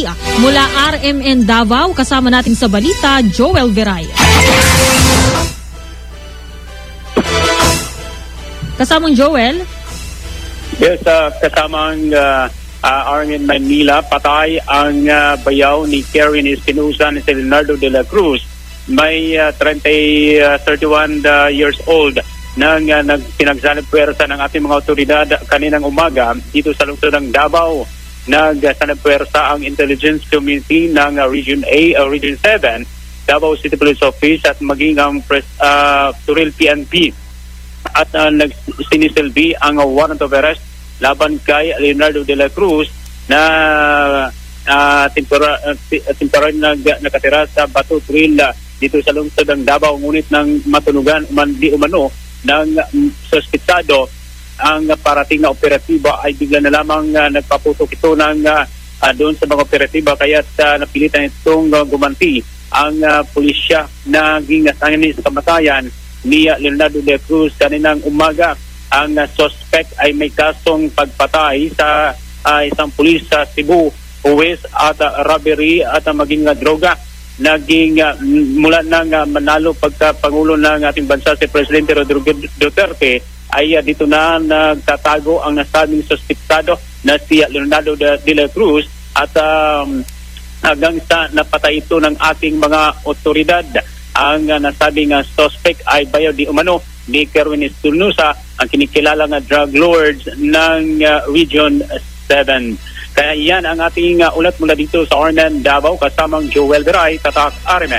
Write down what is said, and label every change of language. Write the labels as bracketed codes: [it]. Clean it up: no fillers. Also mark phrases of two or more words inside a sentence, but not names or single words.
[tl] Mula RMN Davao, kasama natin sa balita, Joel Veray. Kasamang Joel? Yes, kasamang RMN Manila, patay ang bayaw ni Karen Espinosa ni Leonardo de la Cruz. May [en] 31 years old [tl] nang pinagsanib puwersa ng ating mga otoridad kaninang umaga dito sa lungsod ng Davao. Nagsanib puwersa ang [en] intelligence community [tl] ng Region A o Region 7, Davao City Police Office at maging ang Turil PNP. At sinisilbi ang [en] warrant of arrest [tl] laban kay Leonardo de la Cruz na temporary nakatira sa Bato Trail dito sa lungsod ng Davao, ngunit nang matunugan di umano ng suspitsado. Ang parating na operatiba ay bigla na lamang nagpaputok ito ng doon sa mga operatiba, kaya napilitan itong gumanti ang pulisya na gingasangan sa kamatayan ni Leonardo de la Cruz kaninang umaga. Ang suspect ay may kasong pagpatay sa isang pulis sa Cebu, uwis at robbery at maging droga. Naging mula ng manalo pagkapangulo ng ating bansa si Presidente Rodrigo Duterte ay dito na nagtatago ang nasabing suspitsado na si Leonardo de la Cruz at hanggang sa napatay ito ng ating mga otoridad. Ang nasabing suspect ay bayaw di umano ni Kerwin Espinosa, ang kinikilalang [en] drug lords [tl] ng Region 7. Kaya yan ang ating ulat mula dito sa Ornan, Davao, kasamang Joel Veray, Tatak Arimen.